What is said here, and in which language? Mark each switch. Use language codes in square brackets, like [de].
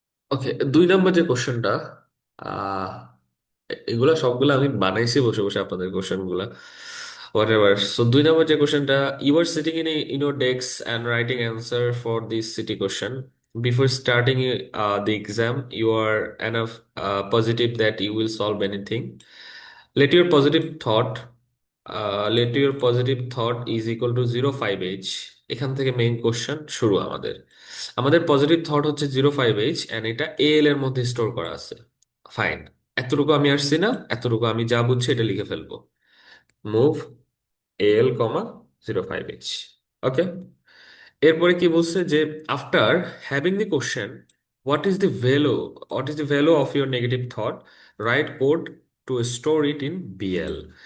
[bn] ওকে, 2 number যে কোশ্চেনটা, আহ এগুলা সবগুলা আমি বানাইছি বসে বসে আপনাদের কোশ্চেন গুলা, হোয়াট এভার। সো 2 নাম্বার যে কোশ্চেনটা, [en] You are sitting in your desk and writing answer for this city question before starting the exam. You are enough positive that you will solve anything. Let your positive thought, let your positive thought is equal to 05H. [bn] এখান থেকে main question শুরু আমাদের। আমাদের positive thought হচ্ছে 05H, and এটা এল এর মধ্যে store করা আছে। ফাইন, এতটুকু আমি আসছি না, এতটুকু আমি যা বুঝছি এটা লিখে ফেলবো। [en] Move L, 05H। Okay. [bn] এরপরে কি বলছে যে [en] After having the question, what is the value, what is the value of your negative thought, write code to store it in BL.